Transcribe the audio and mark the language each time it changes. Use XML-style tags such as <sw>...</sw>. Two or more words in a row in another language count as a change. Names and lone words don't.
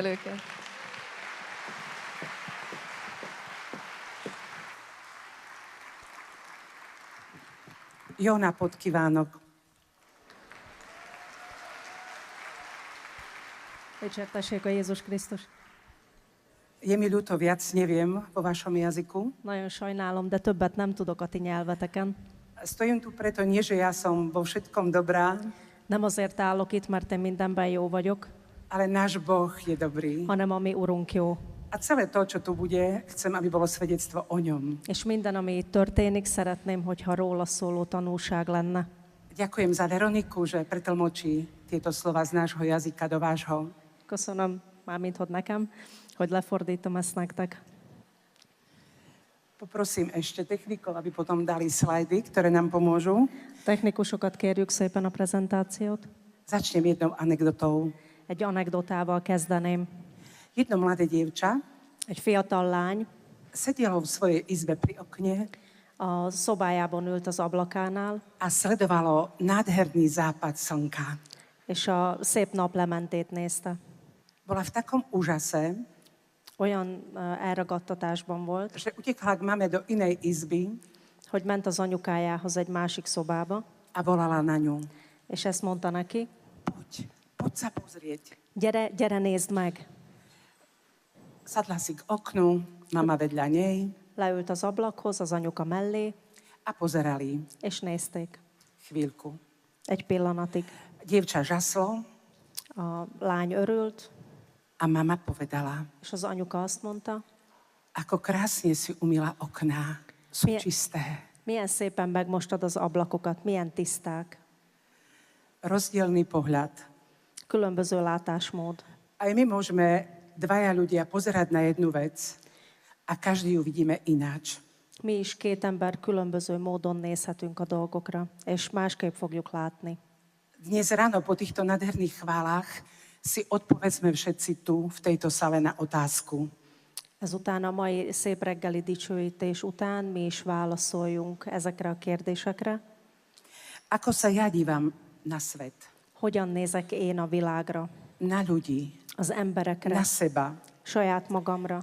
<hu>Őket. Jó napot kívánok! Dicsértessék a Jézus Krisztus.</hu> <sk>Je mi ľúto, viac neviem vo vašom jazyku.</sk> <hu>Nagyon sajnálom, de többet nem tudok a ti nyelveteken.</hu> <sk>Stojím tu preto nie, že ja som vo všetkom dobrá,</sk> <hu>Nem azért állok itt, mert én mindenben jó vagyok,</hu> <sk>ale náš Boh je dobrý.</sk> <hu>hanem a mi Urunk jó.</hu> <sk>A celé to, čo tu bude, chcem, aby bolo svedectvo o ňom.</sk> <hu>És minden, ami itt történik, szeretném, hogyha róla szóló tanúság lenne.</hu> <sk>Ďakujem za Veroniku, že pretlmočí tieto slova z nášho jazyka do vášho.</sk> <hu>Köszönöm, mármint hogy nekem, hogy lefordítom ezt nektek.</hu> <sk>Poprosím ešte technikov, aby potom dali slajdy, ktoré nám pomôžu.</sk> <hu>Technikusokat kérjük szépen a prezentációt.</hu> <sk>Začnem jednou anekdotou.</sk> <hu>Egy anekdotával kezdeném.</hu> <sk>Jedno mladé dievča</sk> <hu>Egy fiatal lány</hu> <sk>sedelo v svojej izbe pri okne</sk> <hu>a szobájában ült az ablakánál,</hu> <sk>a sledovalo nádherný západ slnka.</sk> <hu>és a szép naplementét nézte.</hu> <sk>Bola v takom úžase,</sk> <hu>Olyan elragadtatásban volt,</hu> <sk>že utekla k mame do inej izby</sk> <hu>hogy ment az anyukájához egy másik szobába,</hu> <sk>a volala na ňu.</sk> <hu>és ezt mondta neki,</hu> <sk>Poď sa pozrieť.</sk> <hu>gyere nézd meg.</hu> <sk>Sadla si k oknu, mama vedľa nej</sk> <hu>Leült az ablakhoz, az anyuka mellé,</hu> <sk>a pozerali</sk> <hu>és nézték.</hu> <sk>chvíľku.</sk> <hu>Egy pillanatig.</hu> <sk>Dievča žaslo</sk> <hu>A lány örült,</hu> <sk>a mama povedala,</sk> <hu>és az anyuka azt mondta,</hu> <sk>ako krásne si umyla okná, sú</sk> <hu>Milyen-</hu> <sk>čisté.</sk> <hu>milyen szépen megmostad az ablakokat, milyen tiszták.</hu> <sk>Rozdielný pohľad.</sk> <hu>Különböző látásmód.</hu> <sk>Aj my môžeme dvaja ľudia pozerať na jednu vec a každý ju vidíme ináč.</sk> <hu>Mi is 2 ember különböző módon nézhetünk a dolgokra, és másképp fogjuk látni.</hu> <sk>Dnes ráno po týchto nádherných chválach si odpovedzme všetci tu v tejto sale na otázku.</sk> <hu>Ezután a mai szép reggeli dicsőítés után mi is válaszoljunk ezekre a kérdésekre.</hu> <sk>Ako sa ja dívam na svet,</sk> <hu>Hogyan nézek én a világra,</hu> <sk>na ľudí,</sk> <hu>az emberekre,</hu> <sk>na seba,</sk> <hu>saját magamra,</hu>